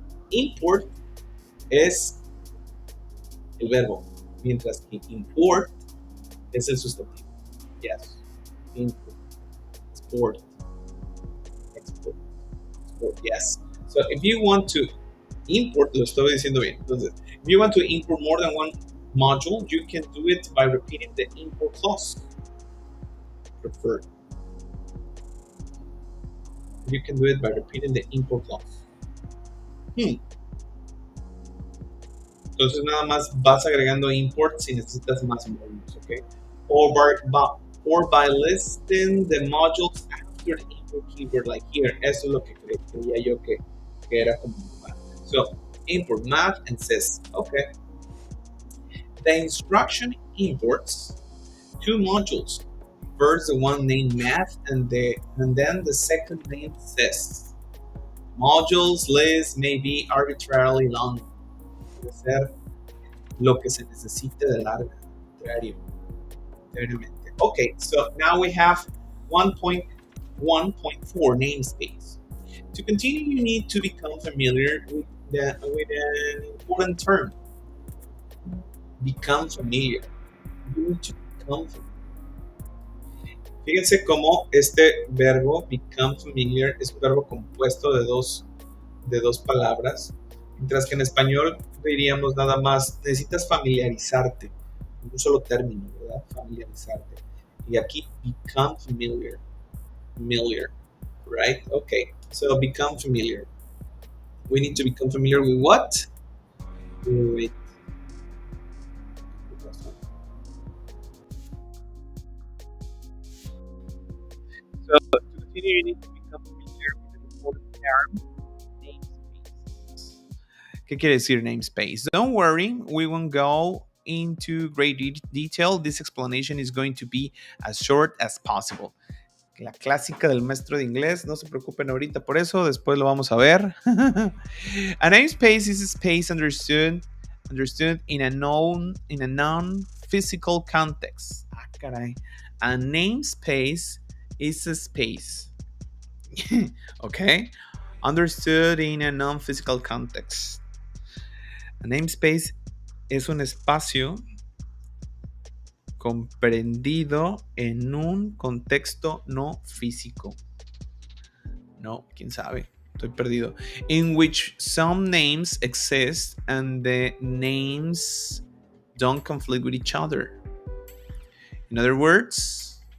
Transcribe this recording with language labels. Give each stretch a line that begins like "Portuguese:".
Spanish: Import es el verbo, mientras que import es el sustantivo.
English: Yes. Import. Export. Yes. So if you want to import,
Spanish: lo estoy diciendo bien. Entonces,
English: if you want to import more than one module, you can do it by repeating the import clause. Preferred. You can do it by repeating the import clause.
Spanish: Entonces nada más vas agregando import si necesitas más módulos, ¿ok?
English: Or by listing the modules after the import keyword, like here.
Spanish: Eso es lo que creía yo que era como math.
English: So, import math and says, okay. The instruction imports two modules. First, the one named math, and then the second named says. Modules list may be arbitrarily long.
Spanish: Puede ser lo que se necesite de larga, arbitrariamente.
English: Okay, so now we have 1.1.4 namespace. To continue, you need to become familiar with an important term. Become familiar. You need to become familiar.
Spanish: Fíjense cómo este verbo,
English: become familiar,
Spanish: es un verbo compuesto de dos palabras, mientras que en español diríamos nada más, necesitas familiarizarte, un solo término, ¿verdad? Familiarizarte. Y aquí,
English: become familiar, right? Okay, so become familiar. We need to become familiar with what? With So to continue, you need to become familiar with an important term, namespace.
Spanish: ¿Qué quiere decir namespace?
English: Don't worry, we won't go into great detail. This explanation is going to be as short as possible.
Spanish: La clásica del maestro de inglés, no se preocupen ahorita por eso, después lo vamos a ver.
English: A namespace is a space understood in a non-physical context.
Spanish: Ah, caray.
English: A namespace is a space. Okay? Understood in a non-physical context.
Spanish: A namespace es un espacio comprendido en un contexto no físico. No, quién sabe, estoy perdido.
English: In which some names exist and the names don't conflict with each other. In other words,